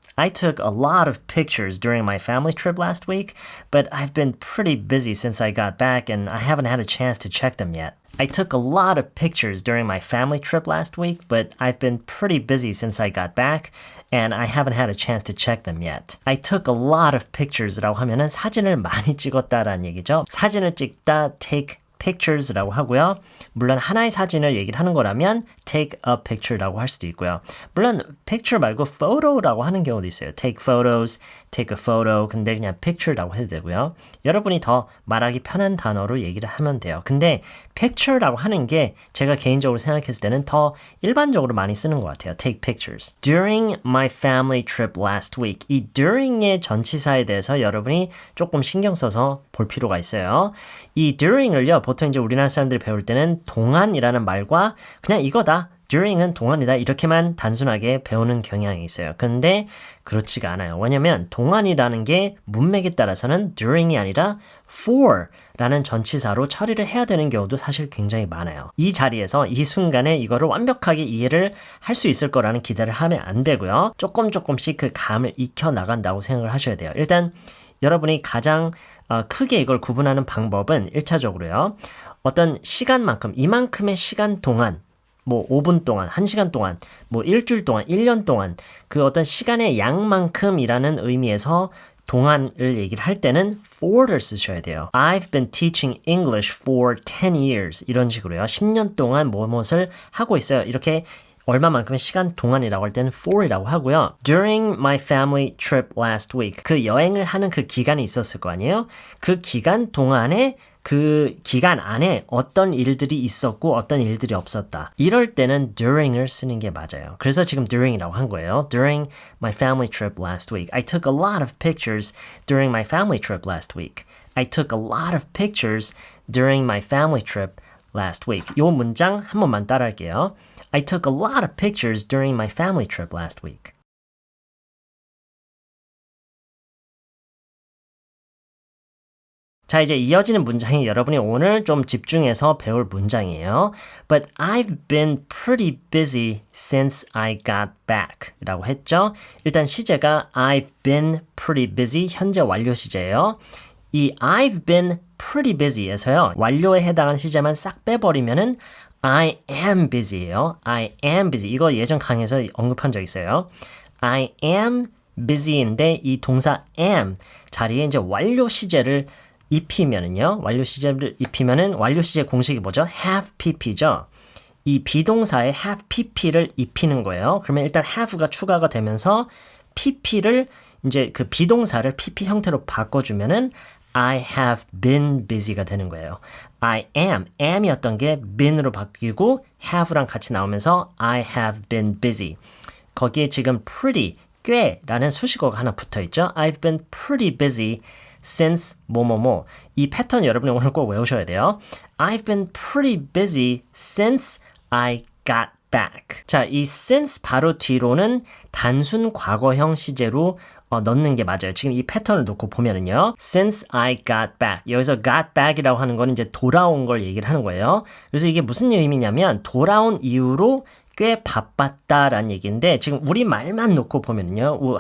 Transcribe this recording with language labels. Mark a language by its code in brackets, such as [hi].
[en] I took a lot of pictures during my family trip last week, but I've been pretty busy since I got back and I haven't had a chance to check them yet. I took a lot of pictures during my family trip last week, but I've been pretty busy since I got back and I haven't had a chance to check them yet. I took a lot of pictures [ko] 라고 하면은 사진을 많이 찍었다라는 얘기죠. 사진을 찍다, [en] take pictures [ko] 라고 하고요. 물론 하나의 사진을 얘기를 하는 거라면 [en] take a picture [ko] 라고 할 수도 있고요. 물론 picture 말고 photo라고 하는 경우도 있어요. [en] take photos, take a photo. [ko] 근데 그냥 picture라고 해도 되고요. 여러분이 더 말하기 편한 단어로 얘기를 하면 돼요. 근데 picture라고 하는 게 제가 개인적으로 생각했을 때는 더 일반적으로 많이 쓰는 것 같아요. [en] take pictures. During my family trip last week. [ko] 이 during의 전치사에 대해서 여러분이 조금 신경 써서 볼 필요가 있어요. 이 during을요. 보통 이제 우리나라 사람들이 배울 때는 동안이라는 말과 그냥 이거다. during은 동안이다. 이렇게만 단순하게 배우는 경향이 있어요. 근데 그렇지가 않아요. 왜냐면 동안이라는 게 문맥에 따라서는 during이 아니라 for라는 전치사로 처리를 해야 되는 경우도 사실 굉장히 많아요. 이 자리에서 이 순간에 이거를 완벽하게 이해를 할 수 있을 거라는 기대를 하면 안 되고요. 조금씩 그 감을 익혀 나간다고 생각을 하셔야 돼요. 일단 여러분이 가장 크게 이걸 구분하는 방법은 1차적으로요. 어떤 시간만큼, 이만큼의 시간 동안, 뭐 5분 동안, 1시간 동안, 뭐 일주일 동안, 1년 동안 그 어떤 시간의 양만큼이라는 의미에서 동안을 얘기를 할 때는 for를 쓰셔야 돼요. [en] I've been teaching English for 10 years [ko] 이런 식으로요. 10년 동안 무엇을 하고 있어요. 이렇게 얼마만큼의 시간 동안이라고 할 때는 for이라고 하고요. [en] During my family trip last week. [ko] 그 여행을 하는 그 기간이 있었을 거 아니에요? 그 기간 동안에 그 기간 안에 어떤 일들이 있었고 어떤 일들이 없었다. 이럴 때는 during을 쓰는 게 맞아요. 그래서 지금 during이라고 한 거예요. [en] During my family trip last week. I took a lot of pictures during my family trip last week. I took a lot of pictures during my family trip last week. [ko] 이 문장 한 번만 따라할게요. [en] I took a lot of pictures during my family trip last week. [ko] 자, 이제 이어지는 문장이 여러분이 오늘 좀 집중해서 배울 문장이에요. [en] But I've been pretty busy since I got back [ko] 라고 했죠. 일단 시제가 [en] I've been pretty busy, [ko] 현재 완료 시제예요. 이 [en] I've been pretty busy [ko] 에서요. 완료에 해당하는 시제만 싹 빼버리면은 [en] I am busy [ko] 예요. [en] I am busy. [ko] 이거 예전 강의에서 언급한 적 있어요. [en] I am busy [ko] 인데 이 동사 am 자리에 이제 완료 시제를 입히면은요. 완료 시제를 입히면은 완료 시제 공식이 뭐죠? [en] have pp죠. [ko] 이 비동사에 [en] have pp [ko] 를 입히는 거예요. 그러면 일단 have가 추가가 되면서 pp를 이제 그 비동사를 pp 형태로 바꿔주면은 [en] I have been busy [ko] 가 되는 거예요. I am이었던 게 been으로 바뀌고 have랑 같이 나오면서 [en] I have been busy. [ko] 거기에 지금 pretty, 꽤라는 수식어가 하나 붙어있죠. [en] I've been pretty busy since [ko] 뭐뭐뭐. 이 패턴 여러분이 오늘 꼭 외우셔야 돼요. [en] I've been pretty busy since I got back. [ko] 자, 이 since 바로 뒤로는 단순 과거형 시제로 넣는 게 맞아요. 지금 이 패턴을 놓고 보면은요. [en] Since I got back. [ko] 여기서 got back이라고 하는 거는 이제 돌아온 걸 얘기를 하는 거예요. 그래서 이게 무슨 의미냐면 돌아온 이후로 꽤 바빴다라는 얘기인데 지금 우리 말만 놓고 보면은요.